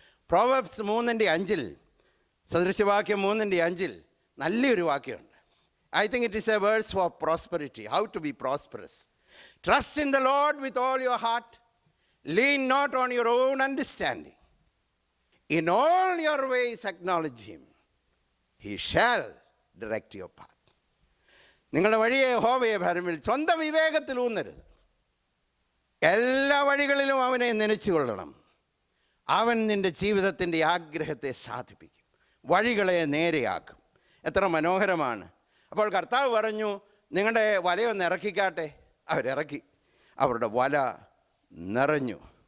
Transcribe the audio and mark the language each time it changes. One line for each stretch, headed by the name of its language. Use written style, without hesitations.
Malayalam: Proverbs 3:5, സദൃശവാക്യം 3:5 നല്ലൊരു വാക്യമുണ്ട്.
English: I think it is a verse for prosperity, how to be prosperous. Trust in the Lord with all your heart. Lean not on your own understanding. In all your ways acknowledge him. He shall direct your path.
Malayalam: നിങ്ങളുടെ വഴിയെ യഹോവയെ ഭരമിൽ, സ്വന്തം വിവേകത്തിൽ ഊന്നരുത്. എല്ലാ വഴികളിലും അവനെ നനച്ചുകൊള്ളണം. അവൻ നിൻ്റെ ജീവിതത്തിൻ്റെ ആഗ്രഹത്തെ സാധിപ്പിക്കും, വഴികളെ നേരെയാക്കും. എത്ര മനോഹരമാണ്. അപ്പോൾ കർത്താവ് പറഞ്ഞു, നിങ്ങളുടെ വലയൊന്ന് ഇറക്കിക്കാട്ടെ. അവരിറക്കി, അവരുടെ വല നിറഞ്ഞു.